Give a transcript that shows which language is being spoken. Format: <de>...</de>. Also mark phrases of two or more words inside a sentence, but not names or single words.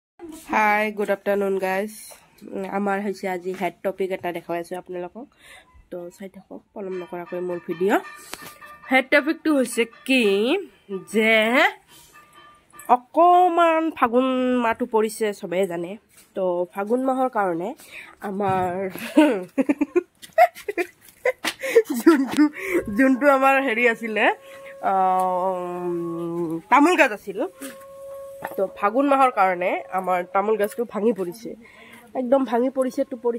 <en>Hi, good afternoon, guys.</en> <as>আমাৰ হৈছে আজি</as> <en>head topic</en> <as>এটা দেখুৱাই আছোঁ আপোনালোকক. তো চাই থাকক পলম নকৰাকৈ মোৰ ভিডিঅ.</as> <en>Head topic</en> <as>টো হৈছে কি যে অকমান ফাগুন মাহটো পৰিছে সবে জানে তো ফাগুন মাহৰ কাৰণে আমাৰ জুনটো আমাৰ হেৰি আছিলে তামোল গাছ আছিল তো ফাগুন মাহৰ কাৰণে আমাৰ তামোল গাছটো ভাঙি পৰিছে একদম ভাঙি পৰিছে তো পৰিছে</as>